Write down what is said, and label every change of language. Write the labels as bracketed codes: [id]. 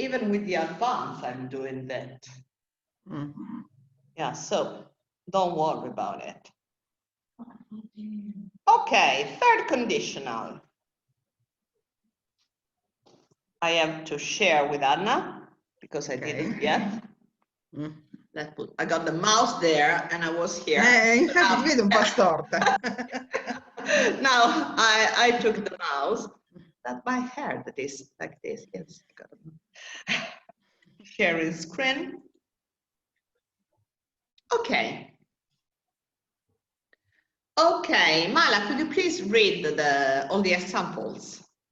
[en] Even with the advanced, I'm doing that. Yeah, so don't worry about it. Okay, third conditional. I have to share with Anna because I didn't yet. I got the mouse there and I was here. [it] Infatti ti vedo un po' storta. [en] Now I took the mouse. That's my hair that is like this. Yes, I got it. Sharing screen. Okay. Okay, Mala, could you please read all the examples?